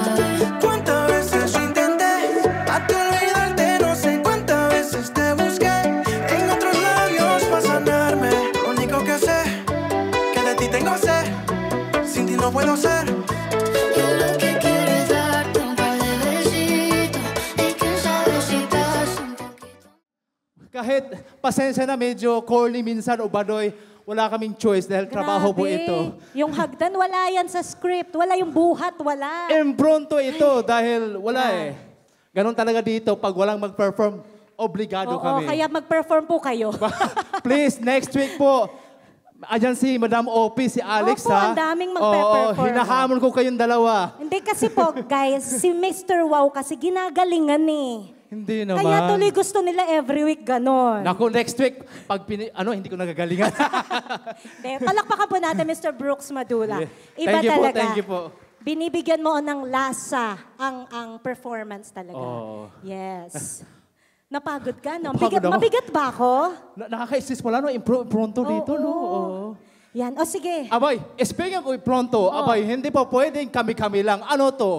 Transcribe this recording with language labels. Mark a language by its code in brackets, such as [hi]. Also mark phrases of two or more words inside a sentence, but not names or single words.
[es] Cuántas veces intenté a ti olvidarte, no sé cuántas veces te busqué en otros labios para sanarme. Lo único que sé, que de ti tengo sed, sin ti no puedo ser. Yo lo que quiero es darte un par de besitos y quién sabe si das un poquito. [tl] Kahit pasensya na medyo corny minsan o badoy, wala kaming choice dahil trabaho po Grabe. ito. Yung hagdan, wala yan sa script. Wala yung buhat, wala. Impronto ito dahil wala eh. Ganon talaga dito pag walang mag-perform, obligado Oo, kami. kaya mag-perform po kayo. Please, [en] next week [tl] po, ayan si Madam Opie, si Alex Opo, ha. ang daming magpe-perform. Oo, hinahamon ko kayong dalawa. Hindi kasi po, guys, si Mr. Wow kasi ginagalingan eh. Hindi naman. Kaya tuloy gusto nila [en] every week [tl] ganon. Naku, [en] next week, [tl] pag hindi ko nagagalingan. De, palakpakan po natin Mr. Brooks Madula. Yeah. Iba [en] Thank you po, [tl] talaga. [en] thank you po. [tl] Binibigyan mo ng lasa ang performance talaga. Oo. Yes. Napagod ka, no? Napagod ako. Mabigat ba ako? Nakaka-assist wala, no? Impronto dito, no? Oo. Yan. O sige. Abay, [en] speaking of pronto, [tl] abay, hindi pa pwedeng kami-kami lang. Ano to?